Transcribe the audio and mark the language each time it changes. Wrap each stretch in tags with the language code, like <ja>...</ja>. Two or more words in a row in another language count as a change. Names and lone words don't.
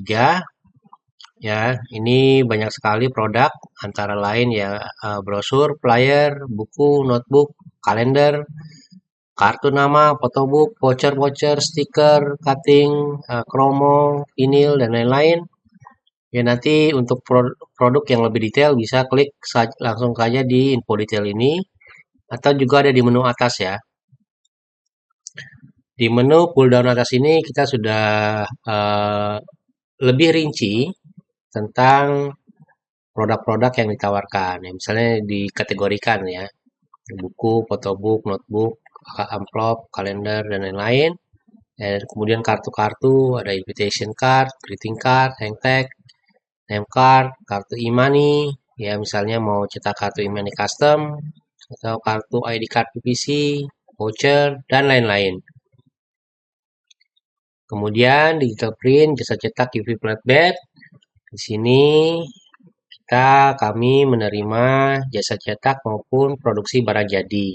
<id>Ya, ini banyak sekali produk, antara lain ya brosur, flyer, buku, notebook, kalender, kartu nama, photobook, voucher, stiker, cutting, kromo, vinil, dan lain-lain. Ya, nanti untuk produk yang lebih detail bisa klik langsung saja di info detail ini, atau juga ada di menu atas ya. Di menu</id> <en>pull down</en> <id>atas ini kita sudah lebih rinci tentang produk-produk yang ditawarkan. Ya, misalnya dikategorikan ya, buku, photobook, notebook, amplop, kalender, dan lain-lain. Dan kemudian kartu-kartu, ada</id> <en>invitation card, greeting card, hang tag, name card,</en> <id>kartu e-money, ya misalnya mau cetak kartu e-money custom, atau kartu</id> <en>ID card</en> <id>PVC, voucher, dan lain-lain. Kemudian</id> <en>digital print,</en> <id>jasa cetak</id> <en>UV flatbed.</en> <id>Di sini kami menerima jasa cetak maupun produksi barang jadi.</id>